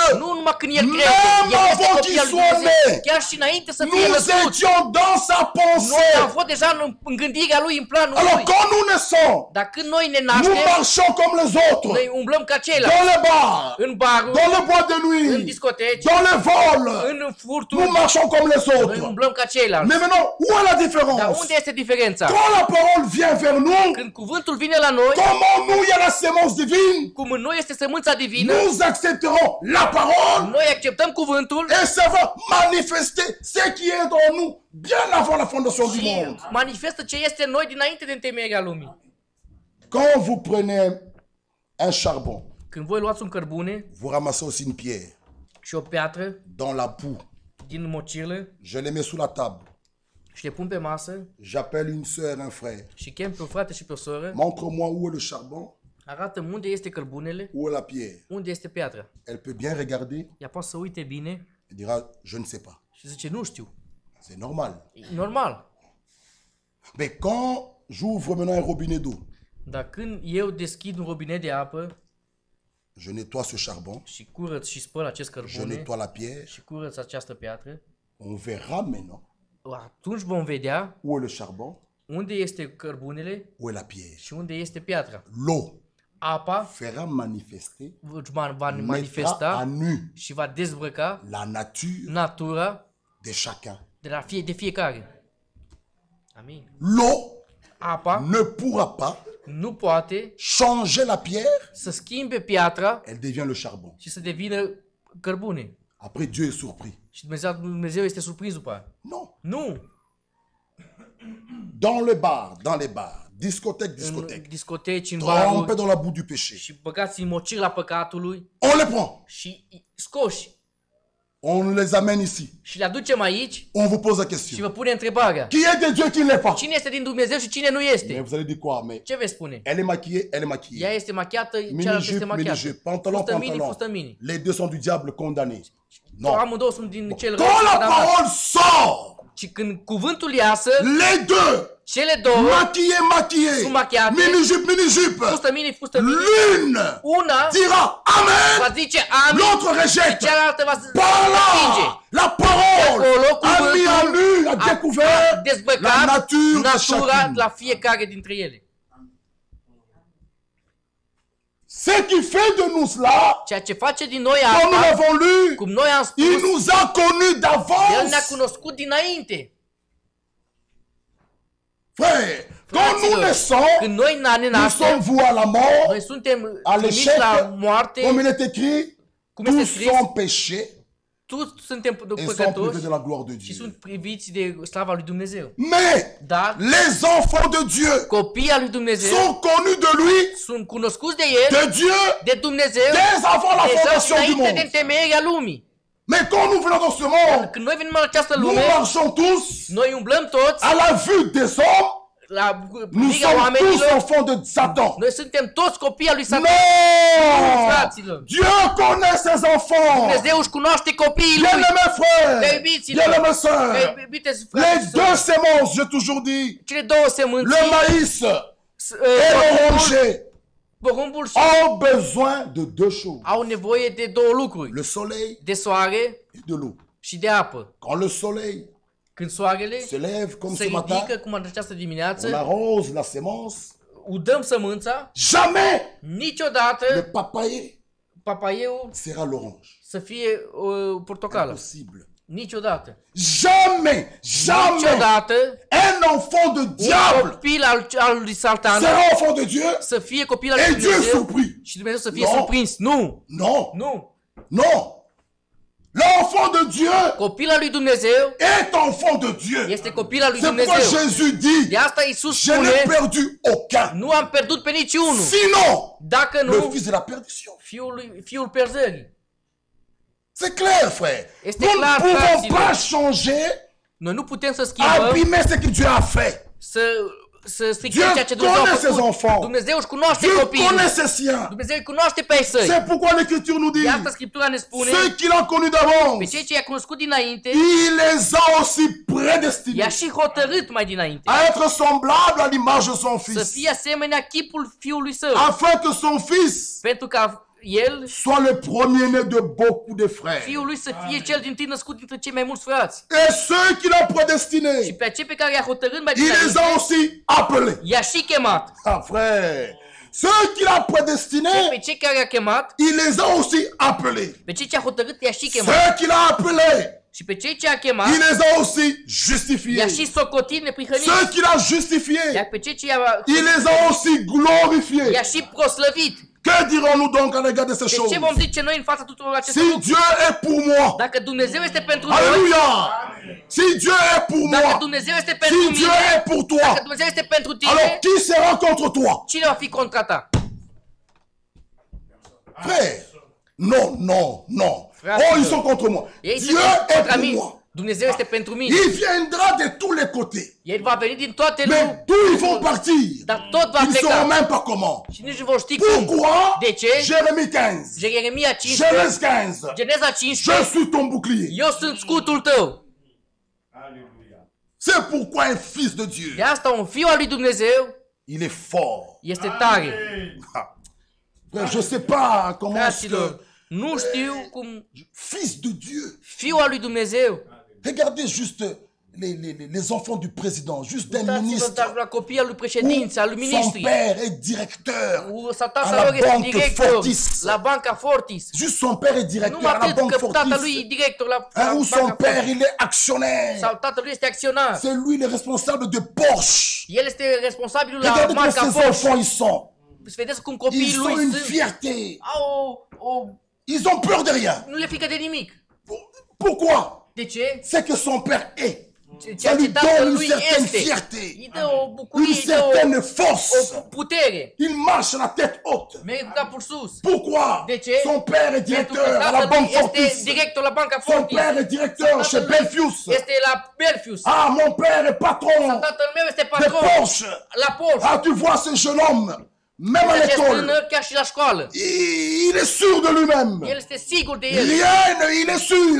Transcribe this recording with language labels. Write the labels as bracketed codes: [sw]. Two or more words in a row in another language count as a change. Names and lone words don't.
[ro] Nu numai când el [fr] Même [ro] crede, el este [fr] avant [ro] copil [fr] qu'il [ro] al lui [fr] soit [ro] Dumnezeu. [fr] né, [ro] Chiar și înainte să fie [fr] Nous [ro] născut. [fr] étions dans sa [ro] Noi [fr] pensée. [ro] am fost deja în gândirea lui, în planul [fr] Alors [ro] lui. [fr] quand nous naissons, [ro] Dar când noi ne [fr] nous [ro] naștem, [fr] marchons comme les autres, [ro] noi umblăm ca ceilalți. [fr] dans les bars, [ro] În baruri, [fr] dans les boîtes de [ro] în [fr] nuit, [ro] discoteci, [fr] dans les vols. [ro] în furturi, [fr] Nous marchons comme les [ro] noi [fr] autres. [ro] umblăm ca ceilalți. [fr] Mais maintenant, où est la [ro] Dar [fr] différence? [ro] unde este diferența? [fr] Quand la parole vient vers nous, [ro] Când cuvântul vine la noi, [fr] comment nous, il y a la sémence divine, [ro] cum în noi este sămânța divină, [fr] nous accepterons la parole [ro] noi acceptăm cuvântul [fr] et ça va manifester ce qui est en nous bien avant la fondation du [ro] și [fr] monde. [ro] manifestă ce este în noi dinainte de întemeierea lumii. [fr] Quand vous prenez un charbon, [ro] Când voi luați un cărbune [fr] vous ramassez aussi une pierre [ro] și o piatră [fr] dans la boue, [ro] din mocirlă [fr] je les mets sous la table, [ro] și le pun pe masă [fr] j'appelle une soeur, un frère, [ro] și chem pe un frate și pe o soră, [fr] montre-moi où est le charbon, [ro] arată unde este cărbunele, [fr] où est la pierre. [ro] unde este piatra. [fr] Elle peut bien regarder [ro] Ea poate să uite bine [fr] et dira, je ne sais pas. [ro] și zice, nu știu. [fr] C'est normal. [ro] E normal. [fr] Mais quand j'ouvre maintenant un robinet d'eau, [ro] Dar când eu deschid un robinet de apă [fr] je nettoie ce charbon, [ro] și curăț și spăl acest [fr] je [ro] cărbune [fr] nettoie la pierre, [ro] și curăț această piatră, [fr] on verra maintenant [ro] atunci vom vedea [fr] où est le charbon, [ro] unde este cărbunele [fr] où est la pierre. [ro] și unde este piatra. [fr] L'eau [ro] Apa [fr] fera manifester, [ro] va [fr] mettra à [ro] manifesta [fr] nu [ro] și va dezbrăca [fr] la nature [ro] natura [fr] de chacun. [ro] de fiecare. Amin. [fr] L'eau [ro] Apa [fr] ne pourra pas [ro] nu poate [fr] changer la pierre, [ro] să schimbe piatra [fr] elle devient le charbon. [ro] și să devină cărbune. [fr] Après, Dieu est surpris. [ro] Și Dumnezeu este surprins după aia. [fr] Non. [ro] Nu! [fr] Dans les bars, discothèque, [ro] În [fr] discothèque, [ro] discoteci, în [fr] trempés [ro] baruri [fr] dans la boue du péché. [ro] și băgați în mocirla păcatului [fr] On les prend, [ro] și scoși [fr] on les amène ici. [ro] și le aducem aici [fr] On vous pose la [ro] și [fr] question. [ro] vă pune întrebarea. [fr] Qui est de Dieu, qui ne l'est pas? [ro] Cine este din Dumnezeu și cine nu [fr] Mais [ro] este? [fr] vous allez dire quoi? Mais [ro] Ce veți spune? [fr] elle est maquillée, elle est maquillée. [ro] Ea este machiată, cealaltă [fr] Mini-jupe, [ro] este machiată. [fr] mini-jupe, pantalon, [ro] Fustă mini, pantalon. fustă mini. [fr] Les deux sont du diable condamnés. Non. [ro] Amândouă sunt din cel rău. [fr] Quand [ro] și [fr] la [ro] condamnat. [fr] parole sort, [ro] Și când cuvântul iasă, [fr] les deux, [ro] cele două, [fr] maquillés, maquillés, [ro] Sunt machiate. [fr] mini-jupe, mini-jupe, [ro] fustă mini, fustă mini, [fr] l'une [ro] una [fr] dira Amen, [ro] va zice amin [fr] l'autre [ro] și [fr] rejette. [ro] cealaltă va [fr] Par [ro] respinge. [fr] là, la parole [ro] Acolo [fr] a mis en nu, a [ro] a [fr] découvert la [ro] dezbrăcat [fr] nature de [ro] natura [fr] chacun. [ro] la fiecare dintre ele. [fr] Ce qui fait de nous cela, [ro] Ceea ce face din noi [fr] comme nous [ro] asta, [fr] l'avons lu, [ro] cum noi am spus, [fr] il nous a connus [ro] El ne-a [fr] d'avance. [ro] cunoscut dinainte. [fr] Frère, quand nous [ro] Fraților, [fr] naissons, [ro] când noi ne [fr] nous [ro] naștem, [fr] sommes voués à la mort, [ro] noi suntem [fr] à [ro] trimiși [fr] l'échec, [ro] la moarte, [fr] comme il est écrit, [ro] cum este [fr] tous [ro] scris, [fr] sont péchés [ro] toți suntem [fr] et sont privés [ro] păcătoși [fr] de la gloire de [ro] și [fr] Dieu. [ro] sunt priviți de slava lui Dumnezeu. [fr] Mais [ro] Dar [fr] les enfants de Dieu [ro] copiii al lui Dumnezeu [fr] sont connus de lui, [ro] sunt cunoscuți de El, [fr] de Dieu, [ro] de Dumnezeu, [fr] dès avant la [ro] deja [fr] fondation du [ro] înainte de [fr] monde. [ro] întemeierea lumii. [fr] Mais quand nous venons dans ce monde, [ro] Când noi venim în această [fr] nous [ro] lume, [fr] marchons tous [ro] noi umblăm toți [fr] à la vue des hommes. [ro] la [fr] Nous [ro] privirea [fr] sommes tous [ro] oamenilor. [fr] enfants de Satan. [ro] Noi suntem toți copii al lui Satan. [fr] Non! [ro] Fraților, [fr] Dieu connaît ses enfants. [ro] Dumnezeu își cunoaște copiii lui. [fr] Bien-aimés frères, [ro] Iubiților, [fr] bien-aimés sœurs, [ro] iubite [fr] les [ro] frați și [fr] deux [ro] surori, [fr] sémences, j'ai toujours dit, [ro] cele două [fr] le [ro] semânții, [fr] maïs et l'oranger [ro] porumbul și [fr] ont besoin de deux choses, [ro] au nevoie de două lucruri. [fr] le soleil [ro] De soare [fr] et de l'eau. [ro] și de apă. [fr] Quand le soleil [ro] Când soarele [fr] se lève comme [ro] se [fr] ce matin, [ro] ridică, cum în această [fr] on [ro] dimineață, [fr] arrose la sémence, [ro] udăm sămânța, [fr] jamais le [ro] niciodată [fr] papayer [ro] papaieu [fr] sera l'orange. [ro] să fie portocală. [fr] Impossible. [ro] Niciodată. [fr] Jamais, jamais [ro] Niciodată [fr] un enfant de [ro] un [fr] diable [ro] copil al lui Satan [fr] sera enfant de Dieu [ro] să fie copil al [fr] et [ro] lui [fr] Dieu est [ro] Dumnezeu [fr] surpris. [ro] și Dumnezeu să fie [fr] Non. [ro] surprins. Nu! [fr] Non, [ro] Nu! [fr] non. L'enfant de Dieu [ro] Copil al lui Dumnezeu [fr] est enfant de Dieu. [ro] este copil al lui [fr] C'est pourquoi [ro] Dumnezeu. [fr] Jésus dit, [ro] De asta Iisus [fr] je n'ai [ro] spune, [fr] perdu aucun. [ro] nu am pierdut pe niciunul. [fr] Sinon, [ro] Dacă [fr] le [ro] nu, [fr] fils de la perdition. [ro] fiul pierzării. [fr] C'est clair, frère. [ro] Este [fr] Nous ne [ro] clar, [fr] pouvons [ro] fraților. [fr] pas changer, [ro] Noi nu putem să schimbăm, [fr] abîmer ce que Dieu a fait. [ro] să stricăm [fr] Dieu [ro] ceea ce Dumnezeu a [fr] connaît ses [ro] făcut. [fr] enfants. [ro] Dumnezeu își cunoaște [fr] Dieu [ro] copiii. [fr] connaît ses siens. [ro] Dumnezeu îi cunoaște pe ai săi. [fr] C'est pourquoi l'Écriture nous dit, [ro] De asta Scriptura ne spune, [fr] ceux qu'il a connus [ro] pe [fr] d'avance, [ro] cei ce i-a cunoscut dinainte, [fr] il les a aussi [ro] i-a [fr] prédestinés [ro] și hotărât mai dinainte [fr] à être semblables à l'image de son [ro] să [fr] Fils, [ro] fie asemenea chipul fiului său, [fr] afin que son Fils [ro] pentru ca el, [fr] soit le premier-né de beaucoup de frères. [ro] fiul lui, să fie cel din tâi născut dintre cei mai mulți frați. [fr] Et ceux qu'il a [ro] Și [fr] prédestinés, [ro] pe cei pe care i-a hotărât mai [fr] il les [ro] dinainte, [fr] a aussi appelés. [ro] i-a și chemat. [fr] Ah frère, ceux qu'il a [ro] Pe [fr] prédestinés, [ro] cei care i-a chemat, [fr] il les a aussi appelés. [ro] pe cei ce a hotărât, i-a și chemat. [fr] Ceux qu'il a appelés, [ro] Și pe cei ce a chemat, [fr] il les a aussi [ro] i-a [fr] justifiés. [ro] și socotit neprihănit. [fr] Ceux qu'il a justifiés, [ro] Iar pe cei ce i-a [fr] il les a aussi glorifiés. [ro] i-a și proslăvit. [fr] Que dirons-nous donc à l'égard de ces [ro] De [fr] choses? [ro] ce vom zice noi în fața tuturor acestor [fr] Si [ro] lucruri? [fr] Dieu est pour moi, [ro] Dacă Dumnezeu este pentru noi, [fr] alléluia. Si Dieu est pour [ro] dacă [fr] moi, [ro] Dumnezeu este pentru [fr] si Dieu [ro] mine, [fr] est pour [ro] dacă [fr] toi, [ro] Dumnezeu este pentru [fr] alors [ro] tine, [fr] qui sera contre toi? [ro] cine va fi contra ta? [fr] Frère, non, non, non. Frère, Oh, ils sont contre moi. [ro] Ei [fr] Dieu [ro] sunt [fr] est [ro] contra [fr] pour [ro] mine. [fr] moi. [ro] Dumnezeu este pentru mine. [fr] Il viendra de tous les côtés. [ro] El va veni din toate [fr] Mais [ro] lumea. [fr] d'où ils vont partir, [ro] Dar tot va [fr] ils ne sauront [ro] pleca. [fr] même pas comment. [ro] Și nici nu vor ști cum. [fr] Pourquoi [ro] De ce? [fr] Jérémie 15. [ro] Jeremia 15. [fr] Genèse 15. [ro] Geneza [fr] Je [ro] 15. [fr] suis ton bouclier. [ro] Eu sunt scutul tău. [fr] C'est pourquoi un fils de Dieu, [ro] De asta un fiu al lui Dumnezeu [fr] il est fort. [ro] este tare. [fr] Frère, je ne sais pas comment est-ce [ro] Fraților, [fr] que... [ro] nu știu cum [fr] Fils de Dieu. [ro] fiul al lui Dumnezeu. [fr] Regardez juste les enfants du président, juste d'un [ro] Uitați-vă [fr] ministre. [ro] dar la copiii al lui [fr] Où [ro] președinți, al lui [fr] son [ro] ministri. [fr] père est directeur [ro] Sau [fr] à [ro] tatăl [fr] la [ro] lor este [fr] banque [ro] director [fr] Fortis. [ro] la banca Fortis. [fr] Juste son père est directeur [ro] Numai [fr] à la [ro] atât [fr] banque [ro] că tatălui e [fr] Fortis. [ro] director la [fr] Hein, où son [ro] banca [fr] père, [ro] Fortis. [fr] il est actionnaire. [ro] Sau tatălui este acționar. [fr] C'est lui le responsable de Porsche. [ro] El este responsabilul la [fr] Regardez comment [ro] marca [fr] ces [ro] Porsche. [fr] enfants ils sont. [ro] Să vedeți cum copiii [fr] Ils [ro] lui [fr] ont une [ro] sunt. [fr] fierté. [ro] Au [fr] Ils ont peur de rien. [ro] nu le frică de nimic. [fr] Pourquoi? [ro] De ce? [fr] C'est que son père est. Ça [ro] Ceea ce [fr] lui donne [ro] tatăl [fr] une [ro] lui [fr] certaine [ro] este. [fr] fierté, [ro] Îi dă o bucurie, [fr] une [ro] îi dă [fr] certaine force. [ro] o putere. [fr] Il marche la tête haute. [ro] Merge cu capul sus. [fr] Pourquoi? [ro] De ce? [fr] Son père est [ro] Pentru că [fr] directeur à la [ro] tatăl [fr] banque [ro] este [fr] Fortis. [ro] director la banca [fr] Son [ro] Fortis. [fr] père est directeur chez [ro] Tatăl [fr] Belfius. [ro] este la Belfius. [fr] Ah, mon père est patron [ro] Tatăl meu este [fr] de [ro] patron [fr] Porsche. [ro] la Porsche. [fr] Ah, tu vois ce jeune homme, même à [ro] Acest [fr] l'école, [ro] tânăr chiar și la școală. [fr] il est sûr de lui-même. [ro] El este sigur de el. [fr] Rien, il est sûr.